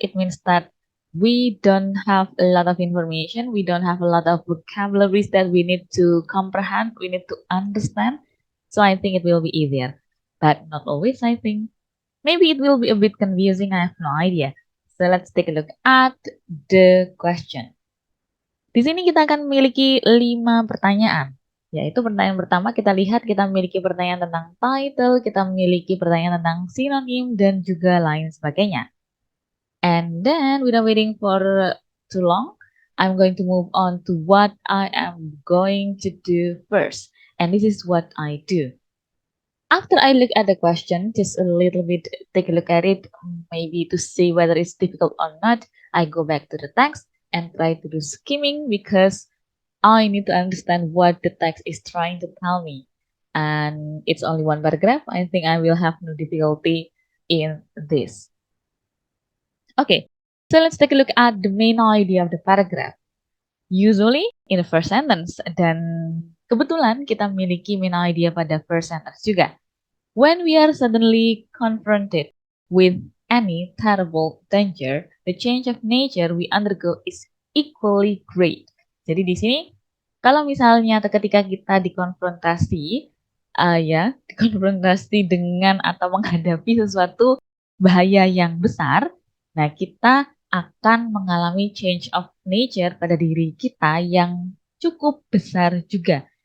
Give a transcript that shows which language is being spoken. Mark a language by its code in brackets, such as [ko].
[en] It means that we don't have a lot of information, we don't have a lot of vocabularies that we need to comprehend, we need to understand. So I think it will be easier, but not always, I think. Maybe it will be a bit confusing, I have no idea. So let's take a look at the question. [id] Di sini kita akan memiliki 5 pertanyaan. Yaitu pertanyaan pertama kita lihat kita memiliki pertanyaan tentang title, kita memiliki pertanyaan tentang sinonim, dan juga lain sebagainya. [en] And then without waiting for too long, I'm going to move on to what I am going to do first. And this is what I do. After I look at the question, just a little bit, take a look at it, maybe to see whether it's difficult or not, I go back to the text and try to do skimming because I need to understand what the text is trying to tell me. And it's only one paragraph. I think I will have no difficulty in this. Okay, so let's take a look at the main idea of the paragraph. Usually in the first sentence, [id] dan kebetulan kita memiliki [en] main idea [id] pada [en] first sentence [id] juga. [en] When we are suddenly confronted with any terrible danger, the change of nature we undergo is equally great. [id] Jadi di sini, kalau misalnya ketika kita dikonfrontasi, dikonfrontasi dengan atau menghadapi sesuatu bahaya yang besar, nah kita akan mengalami [en] change of nature [id] pada diri kita yang cukup besar juga.